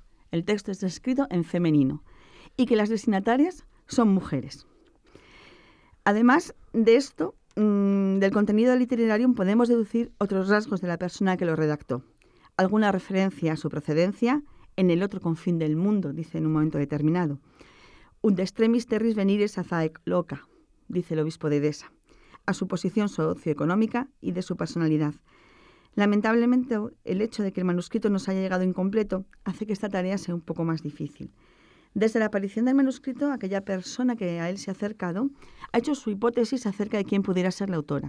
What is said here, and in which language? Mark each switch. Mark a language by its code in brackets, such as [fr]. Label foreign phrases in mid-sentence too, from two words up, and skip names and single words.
[es] El texto está escrito en femenino y que las destinatarias son mujeres. Además de esto, del contenido del Itinerarium podemos deducir otros rasgos de la persona que lo redactó. Alguna referencia a su procedencia, en el otro confín del mundo, dice en un momento determinado. [la] Ut extremis terris venires azaec loca, [es] dice el obispo de Edesa, a su posición socioeconómica y de su personalidad. Lamentablemente, el hecho de que el manuscrito nos haya llegado incompleto hace que esta tarea sea un poco más difícil. Desde la aparición del manuscrito, aquella persona que a él se ha acercado ha hecho su hipótesis acerca de quién pudiera ser la autora.